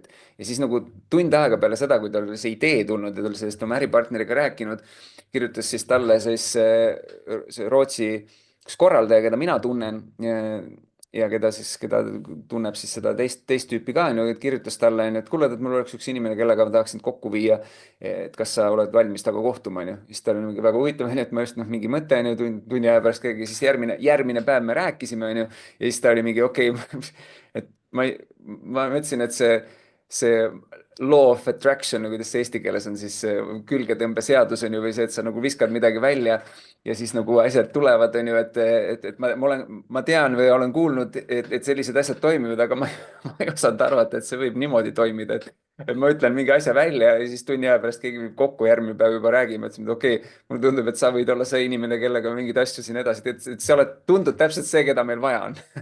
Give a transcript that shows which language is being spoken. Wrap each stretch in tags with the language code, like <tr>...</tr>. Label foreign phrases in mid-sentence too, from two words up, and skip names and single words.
<et>Ja siis nagu tund aega peale seda, kui tal oli see idee tulnud ja ta oli sellest oma äripartneriga rääkinud, kirjutas siis talle siis see Rootsi üks korraldaja, keda mina tunnen ja keda tunneb siis seda teist tüüpi ka, et kirjutas talle, et kuule, et mul oleks üks inimene, kellega ma tahaksin kokku viia, et kas sa oled valmis temaga kohtuma, onju. Siis tal oli väga huvitav, et ma just mingi mõte, onju, tunni aja pärast keegi, siis järgmine päev me rääkisime, onju, ja siis ta oli mingi okei, et ma ütlesin,</et> <en>et see law of attraction,</en> <et>kuidas see eesti keeles on siis külgetõmbeseadus on ju, või see, et sa nagu viskad midagi välja ja siis nagu asjad tulevad, on ju, et ma tean või olen kuulnud, et sellised asjad toimivad, aga ma ei osanud arvata, et see võib niimoodi toimida, et ma ütlen mingi asja välja ja siis tunni aja pärast keegi viib kokku, järgmine päev juba räägime, et okei, mulle tundub, et sa võid olla see inimene, kellega mingeid asju siin edasi teed, et sa oled, tundub täpselt see, keda meil vaja on.</et>